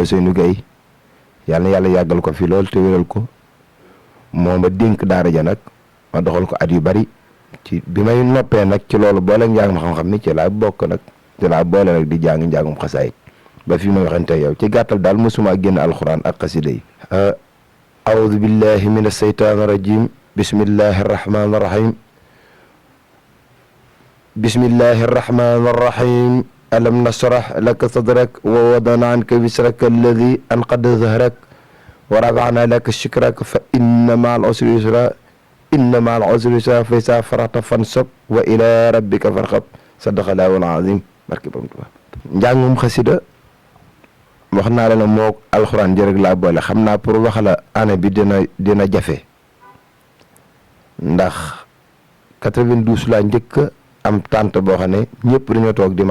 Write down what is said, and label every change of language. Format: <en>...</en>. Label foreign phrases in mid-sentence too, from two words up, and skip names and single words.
<wo>Ousseynou Gueye yàlla na yàlla yàggal ko fi lool te wéral ko moo ma dénk daara ja nag ma doxal ko at yu bari ci bi may noppee nag ci loolu boole njàng ma xam-xam ni ci laa bokk nag ci laa boole nag di jàng njàngum xasaayit ba fi may waxante yow ci gàttal daal mosuma génn alxuraan ak xasida yi</wo> <ar>أعوذ بالله من الشيطان الرجيم بسم الله الرحمن الرحيم بسم الله الرحمن الرحيم ألم نشرح لك صدرك ووضعنا عنك وزرك الذي أنقض ظهرك ورفعنا لك ذكرك فإن مع العسر يسرا إن مع العسر يسرا فإذا فرغت فانصب وإلى ربك فارغب صدق الله العظيم</ar> <wo>barke Borom Tuubaa njàngum xasida wax naa la ne moo alxuraan jërëg laa boole xam naa pour wax la année bi dina jafe ndax 92 laa njëkk am tànt boo xam ne ñëpp dañoo toog di ma</wo>